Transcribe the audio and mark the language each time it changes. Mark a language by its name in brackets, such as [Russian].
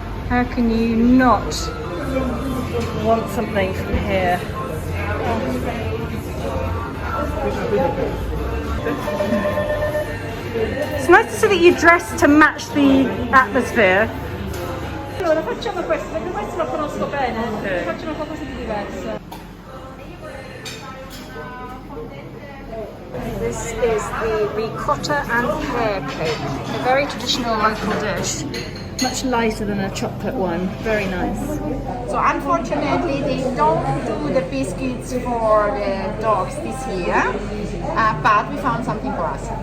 [English] How can you not want something from here? It's nice to see that you dress to match the atmosphere. [Italian] Allora facciamo questo, perché questo lo conosco bene. Facciamo qualcosa di diverso. [English] This is the ricotta and pear cake, a very traditional local dish. Much lighter than a chocolate one, very nice. So unfortunately they don't do the biscuits for the dogs this year, but we found something for us.